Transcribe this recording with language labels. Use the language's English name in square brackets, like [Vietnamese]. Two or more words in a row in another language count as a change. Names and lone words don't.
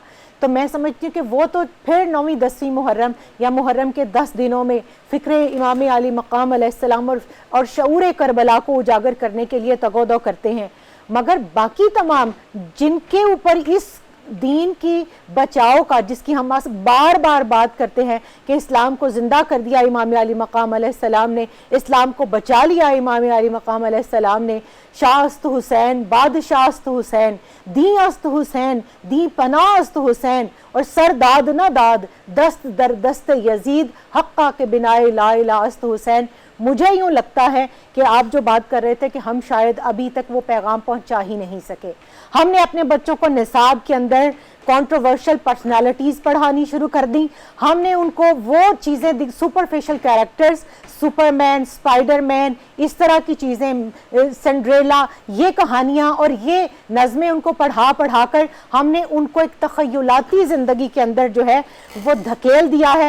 [Urdu] تو میں سمجھتی ہوں کہ وہ تو پھر 9ویں 10ویں محرم یا محرم کے 10 دنوں میں فکر امام علی مقام علیہ السلام اور شعور کربلا کو اجاگر کرنے کے لیے تگودو کرتے ہیں. مگر باقی تمام جن کے اوپر اس دین کی بچاؤ کا, جس کی ہم بار بار بات کرتے ہیں کہ اسلام کو زندہ کر دیا امام علی مقام علیہ السلام نے, اسلام کو بچا لیا امام علی مقام علیہ السلام نے, [Persian] شاہ است حسین, بادشاہ است حسین, دی است حسین, دی پناہ است حسین, [Urdu] اور [Persian] سر داد نہ داد, دست در دست یزید, حقہ کے بنائے لا الہ است حسین. [Urdu] مجھے یوں لگتا ہے کہ آپ جو بات کر رہے تھے کہ ہم شاید ابھی تک وہ پیغام پہنچا ہی نہیں سکے. ہم نے اپنے بچوں کو نصاب کے اندر [English] controversial personalities [Urdu] پڑھانی شروع کر دی. ہم نے ان کو وہ چیزیں, [English] superficial characters, [Urdu] سپر مین, اسپائڈر مین, اس طرح کی چیزیں, سنڈریلا, یہ کہانیاں اور یہ نظمیں ان کو پڑھا کر ہم نے ان کو ایک تخیلاتی زندگی کے اندر جو ہے وہ دھکیل دیا ہے.